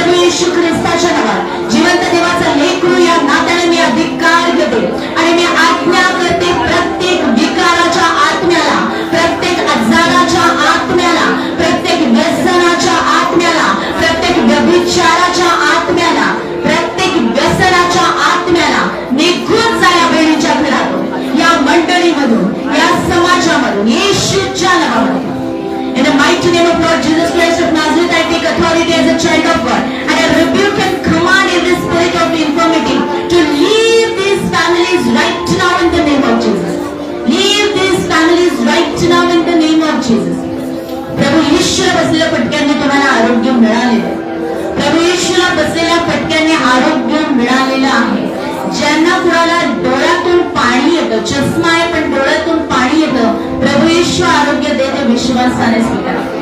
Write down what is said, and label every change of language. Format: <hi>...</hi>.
<mr>येशू ख्रिस्ताच्या नावात जिवंत देवाचा लेकरू या नात्याने मी अधिकार घेते आणि मी आज्ञा करते प्रत्येक विकाराच्या आत्म्याला, प्रत्येक आजाराच्या आत्म्याला, प्रत्येक व्यसनाच्या आत्म्याला, प्रत्येक व्यभिचाराच्या आत्म्याला, प्रत्येक व्यसनाच्या आत्म्याला निघून जा या बहिणीच्या घरातून, या मंडळीमधून, या समाजामधून येशूच्या नावामध्ये.</mr> <en>In the mighty name of Lord Jesus Christ of Nazareth, I take authority as a child of God, and I rebuke and command every spirit of infirmity to leave these families right now in the name of Jesus. Leave these families right now in the name of Jesus.</en> <mr>प्रभू येशूला बसलेल्या फटक्यांनी तुम्हाला आरोग्य मिळालेलं आहे. प्रभू येशूला बसलेल्या फटक्यांनी आरोग्य मिळालेलं आहे. ज्यांना कुणाला डोळ्यातून पाणी येतं, चष्मा आहे पण डोळ्यातून पाणी येतं, प्रभू येशू आरोग्य देते, विश्वासाने स्वीकारा.</mr>